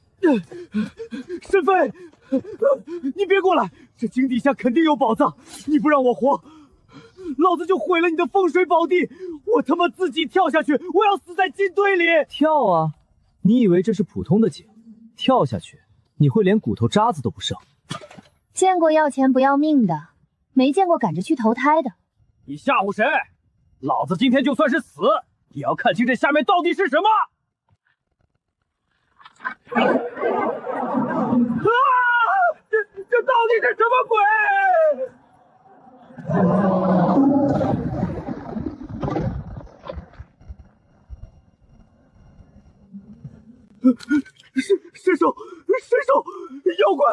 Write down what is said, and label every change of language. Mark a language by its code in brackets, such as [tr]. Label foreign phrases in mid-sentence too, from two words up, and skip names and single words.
[zh] 沈飛，你別過來，這井底下肯定有寶藏，你不讓我活，老子就毀了你的風水寶地，我他媽自己跳下去，我要死在金堆裡。跳啊，你以為這是普通的井，跳下去你會連骨頭渣子都不剩。見過要錢不要命的，沒見過趕着去投胎的。你嚇唬誰？老子今天就算是死，也要看清這下面到底是什麼！啊！這到底是什麼鬼？神手，妖怪！